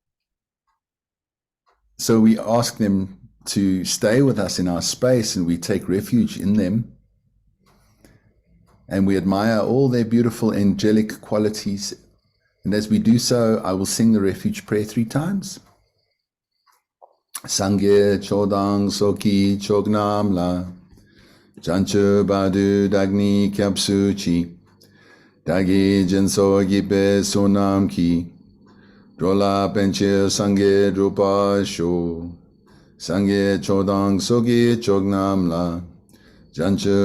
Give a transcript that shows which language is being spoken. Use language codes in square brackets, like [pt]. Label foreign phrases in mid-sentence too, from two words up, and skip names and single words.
[en] So we ask them to stay with us in our space, and we take refuge in them. And we admire all their beautiful angelic qualities. And as we do so, I will sing the refuge prayer 3 times. [bo] སངས་རྒྱས་ཆོས་དང་ཚོགས་ཀྱི་མཆོག་རྣམས་ལ། བྱང་ཆུབ་བར་དུ་བདག་ནི་སྐྱབས་སུ་མཆི། བདག་གིས་སྦྱིན་སོགས་བགྱིས་པའི་བསོད་ནམས་ཀྱིས, འགྲོ་ལ་ཕན་ཕྱིར་སངས་རྒྱས་འགྲུབ་པར་ཤོག། སངས་རྒྱས་ཆོས་དང་ཚོགས་ཀྱི་མཆོག་རྣམས་ལ། བྱང་ཆུབ